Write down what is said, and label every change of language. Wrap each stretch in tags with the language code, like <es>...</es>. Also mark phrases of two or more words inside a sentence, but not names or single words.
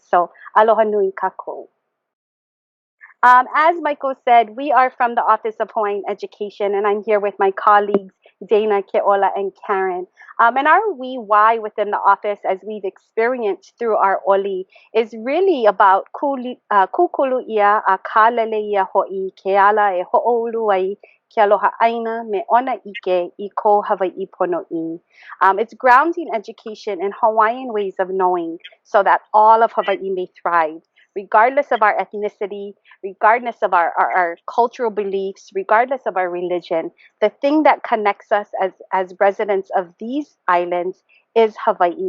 <haw>So aloha nui kako.</haw> <en>As Michael said, we are from the Office of Hawaiian Education, and I'm here with my colleagues, Dana, Keola, and Karen. And our why within the office, as we've experienced through our oli, is really about</en> <haw>kukulu ia a kalele ia ho'i keala e ho'olu ai ke aloha ʻāina me ʻōnaʻike I ko Hawaiʻi</haw> <en>It's grounding education in Hawaiian ways of knowing so that all of Hawaii may thrive, regardless of our ethnicity, regardless of our cultural beliefs, regardless of our religion. The thing that connects us as residents of these islands is Hawaii.</en>